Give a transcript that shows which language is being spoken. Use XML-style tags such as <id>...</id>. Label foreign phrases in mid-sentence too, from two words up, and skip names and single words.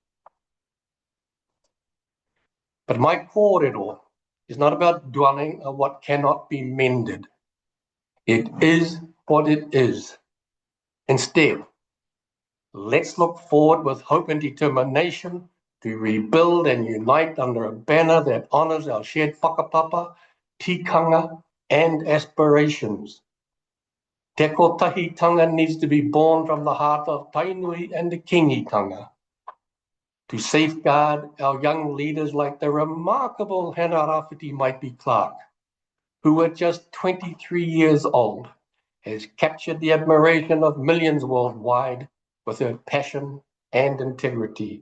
<en>But my kōrero is not about dwelling on what cannot be mended. It is what it is. Instead, let's look forward with hope and determination to rebuild and unite under a banner that honours our shared</en> <mi>whakapapa, tikanga,</mi> <en>and aspirations.</en> <mi>Te kotahitanga</mi> <en>needs to be born from the heart of Tainui and the kingitanga, to safeguard our young leaders like the remarkable Hannah Rafiti Maiti Clark, who at just 23 years old has captured the admiration of millions worldwide with her passion and integrity.</en>